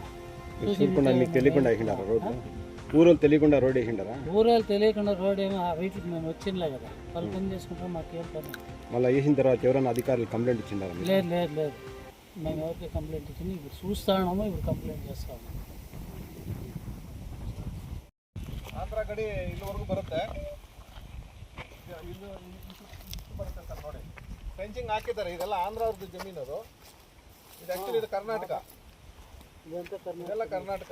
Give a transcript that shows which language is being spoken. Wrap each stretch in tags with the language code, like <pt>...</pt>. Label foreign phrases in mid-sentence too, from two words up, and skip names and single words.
<te>చూడకుండా మీకు తెలియకుండా వేసిండారా రోడ్డు? ఊరోళ్ళు తెలియకుండా రోడ్ వేసిండారా? ఊరేళ్ళు తెలియకుండా రోడ్ ఏమో వీటికి మేము వచ్చిందిలే కదా, వాళ్ళు పని చేసుకుంటాం, మాకేం పని. మళ్ళీ వేసిన తర్వాత ఎవరైనా అధికారులు కంప్లైంట్ ఇచ్చిండారా? లేదు లేదు లేదు, మేము ఎవరికి కంప్లైంట్ ఇచ్చింది ఇప్పుడు చూస్తా ఉన్నాము, ఇప్పుడు కంప్లైంట్ చేస్తాము.</te> <kn>ಆಂಧ್ರ ಗಡಿ ಇಲ್ಲಿವರೆಗೂ ಬರುತ್ತೆ. ಇಷ್ಟು ಬರುತ್ತೆ ಸರ್ ನೋಡಿ. ಫೆನ್ಸಿಂಗ್ ಹಾಕಿದ್ದಾರೆ. ಇದೆಲ್ಲ ಆಂಧ್ರ ಅವ್ರದ್ದು ಜಮೀನು. ಅದು ಇದು ಆ್ಯಕ್ಚುಲಿ ಇದು ಕರ್ನಾಟಕ. ಇದೆಲ್ಲ ಕರ್ನಾಟಕ.</kn>